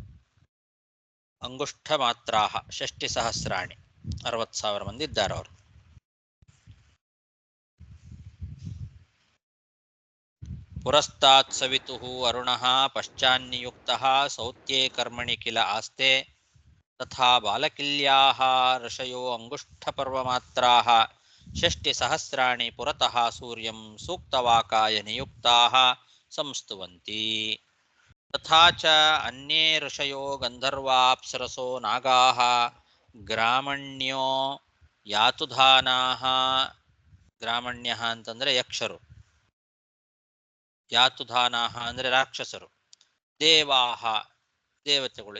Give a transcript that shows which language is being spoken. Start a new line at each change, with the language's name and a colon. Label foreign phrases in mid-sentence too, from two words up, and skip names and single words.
Kannada: ಅವರು
Sanskrit: ಅಂಗುಷ್ಠ ಮಾತ್ರಾಹ ಷಷ್ಟಿ ಸಹಸ್ರಾಣಿ
Kannada: 60,000 ಮಂದಿ ಇದ್ದಾರೆ ಅವರು.
Sanskrit: ಪುರಸ್ತಾತ್ ಸವಿತುಃ ಅರುಣಃ ಪಶ್ಚಾನ್ನಿಯುಕ್ತಃ ಸೌತ್ಯೇ ಕರ್ಮಣಿ ಕಿಲ ಆಸ್ತೆ ತಥಾ ಬಾಲಕಿಲ್ಯಾಃ ಋಷಯೋ ಅಂಗುಷ್ಠಪರ್ವಮಾತ್ರಾಃ ಷಷ್ಟಿ ಸಹಸ್ರಾಣಿ ಪುರತಃ ಸೂರ್ಯಂ ಸೂಕ್ತವಾಕಾಯ ನಿಯುಕ್ತಾಃ ಸಂಸ್ತುವಂತಿ. ತಥಾ ಚ ಅನ್ಯೇ ಋಷಯೋ ಗಂಧರ್ವಾಪ್ಸರಸೋ ನಾಗಾಃ ಗ್ರಾಮಣ್ಯೋ ಯಾತುಧಾನಾಃ.
Kannada: ಗ್ರಾಮಣ್ಯಃ ಅಂತಂದ್ರೆ ಯಕ್ಷರು, ಯಾತುಧಾನಾಃ ಅಂದ್ರೆ ರಾಕ್ಷಸರು, ದೇವಾಃ ದೇವತೆಗಳು.